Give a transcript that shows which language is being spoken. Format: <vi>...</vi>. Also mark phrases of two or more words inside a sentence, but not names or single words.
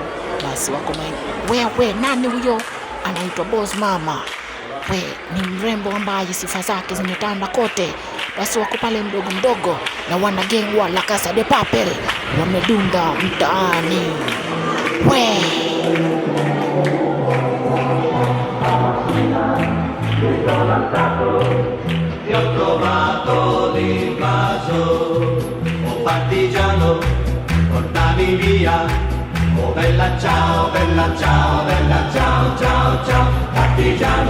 <sw>Basi wako wewe nani huyo? Anaitwa boss mama. We ni mrembo ambaye sifa zake zimetanda kote. Basi wako pale mdogo mdogo na wana gang wa La Casa de Papel wamedunda mtaani. We</sw> <it>ti ho trovato l'invasore. Oh partigiano, portami via. Oh bella ciao, bella ciao, bella ciao, ciao, ciao.</it>